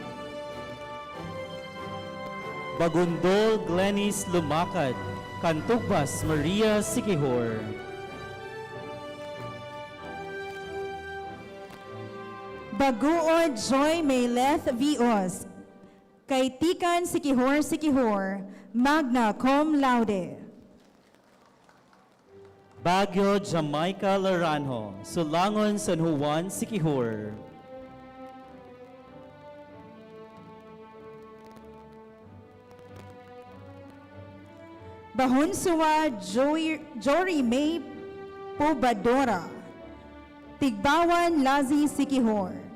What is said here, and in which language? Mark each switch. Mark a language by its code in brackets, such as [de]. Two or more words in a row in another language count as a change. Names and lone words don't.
[ceb] Bagundol Glenis Lumakad, Kantugbas Maria Sikihor. Baguod Joy Mayleth Vios, Kaitikan Sikihor, Sikihor, [la] magna cum laude. [ceb] Baguio Jamaica Laranjo, Sulangon San Juan, Sikihor. Bahunsuwa Jory May Pobadora, Tigbawan Lazi Sikihor.